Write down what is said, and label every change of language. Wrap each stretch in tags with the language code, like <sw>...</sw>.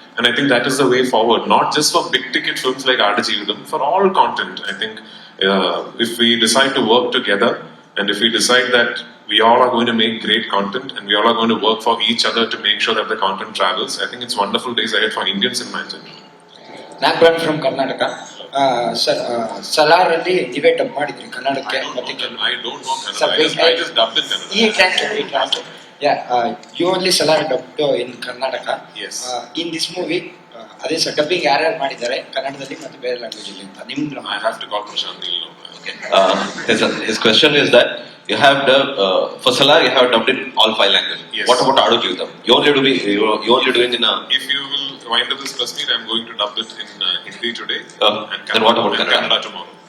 <en>And I think that is the way forward, not just for big-ticket films like Aadajeevitham, for all content. I think if we decide to work together, and if we decide that we all are going to make great content and we all are going to work for each other to make sure that the content travels. I think it's wonderful days ahead for Indian cinema in general. ನಾಗಪುರನ್ from Karnataka.</en> <kn>Sir, Salaar ಅಲ್ಲಿ ನೀವೇ dub ಮಾಡಿದ್ರಿ ಕನ್ನಡಕ್ಕೆ ಮತ್ತೆ</kn> <en>I don't know Kannada. I just dubbed in Kannada.</en> <kn>ಈ translate.</kn> <en>You only Salar dubbed in Karnataka. Yes. In this movie,</en> <kn>ಅದೇ sir dubbing ಯಾರ್ಯಾರು ಮಾಡಿದ್ದಾರೆ ಕನ್ನಡದಲ್ಲಿ ಮತ್ತೆ ಬೇರೆ ಲ್ಯಾಂಗ್ವೇಜ್ ಅಲ್ಲಿ ಅಂತ ನಿಮ್ದು?</kn> <en>I have to call Prashant Neel now. Okay. His question is that you have for Salar you have dubbed in all 5 languages. Yes. What about Adu Jivitam? You only doing in If you will wind up this press meet, I'm going to dub it in Hindi today. And then what about and Kannada tomorrow?</en>